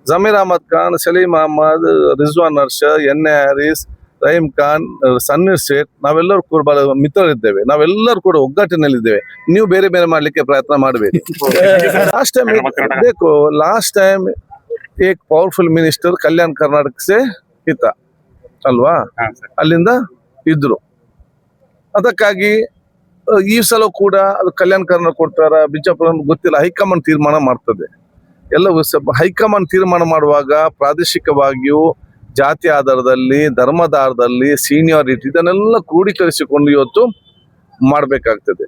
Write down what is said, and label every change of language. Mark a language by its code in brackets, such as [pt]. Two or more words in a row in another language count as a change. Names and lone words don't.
[kn] ಜಮೀರ್ ಅಹಮದ್ ಖಾನ್, ಸಲೀಂ ಅಹಮದ್, ರಿಜ್ವಾನ್ ಅರ್ಷ, ಎನ್.ಎ. ಹ್ಯಾರಿಸ್, ರಹೀಂ ಖಾನ್, ಸನ್ನೀರ್ ಸೇಠ್, ನಾವೆಲ್ಲರೂ ಕೂಡ ಮಿತ್ರರಿದ್ದೇವೆ. ನಾವೆಲ್ಲರೂ ಕೂಡ ಒಗ್ಗಟ್ಟಿನಲ್ಲಿದ್ದೇವೆ. ನೀವು ಬೇರೆ ಬೇರೆ ಮಾಡ್ಲಿಕ್ಕೆ ಪ್ರಯತ್ನ ಮಾಡಬೇಡಿ. [en] last time [hi] ಬೇಕು, [en] last time [hi] एक [en] powerful minister [hi] कल्याण कर्नाटक से [kn] ಇತ್ತ ಅಲ್ವಾ, ಅಲ್ಲಿಂದ ಇದ್ರು. ಅದಕ್ಕಾಗಿ ಈ ಸಲ ಕೂಡ ಅದು ಕಲ್ಯಾಣ ಕರ್ನಾಟಕ ಕೊಡ್ತಾರ ಬಿಜಾಪುರ ಗೊತ್ತಿಲ್ಲ, ಹೈಕಮಾಂಡ್ ತೀರ್ಮಾನ ಮಾಡ್ತದೆ. ಎಲ್ಲವೂ ಹೈಕಮಾಂಡ್ ತೀರ್ಮಾನ ಮಾಡುವಾಗ ಪ್ರಾದೇಶಿಕವಾಗಿಯೂ ಜಾತಿ ಆಧಾರದಲ್ಲಿ, ಧರ್ಮದ ಆಧಾರದಲ್ಲಿ, ಸೀನಿಯಾರಿಟಿ ಇದನ್ನೆಲ್ಲ ಕ್ರೋಢೀಕರಿಸಿಕೊಂಡು ಇವತ್ತು ಮಾಡಬೇಕಾಗ್ತದೆ.